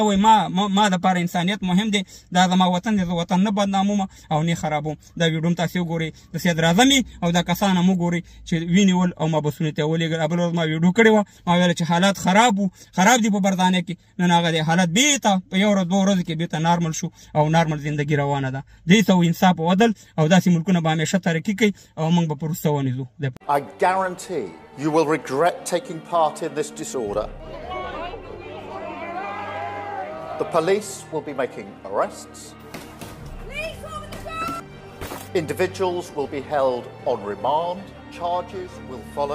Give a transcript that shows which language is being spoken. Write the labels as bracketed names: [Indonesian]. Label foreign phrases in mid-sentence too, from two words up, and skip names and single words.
[Pashto] وایي ما دپاره انسانیت مهم دی دا زما وطن دی زه وطن نه بدناموم او نه خرابوم دا ویډیو هم تاسې وګورئ د صدراعظم او دا کسان هم وګورئ چې ونیول او مابسونو ته یې ولېږل بله ورځ ما ویډیو کړې وه ما ویله چې حالات خراب دي په برطانیه کې نن هغه دی حالات بېرته په یو ورځ 2 ورځو کې بېرته نارمل شو او نارمل زندګي روانه ده دې ته انصاف او عدل او داسې ملکونه به همیشه ترقي کوي او موږ به په وروسته ونیځو [English] I guarantee you will regret taking part in this disorder. The police will be making arrests. Individuals will be held on remand. Charges will follow.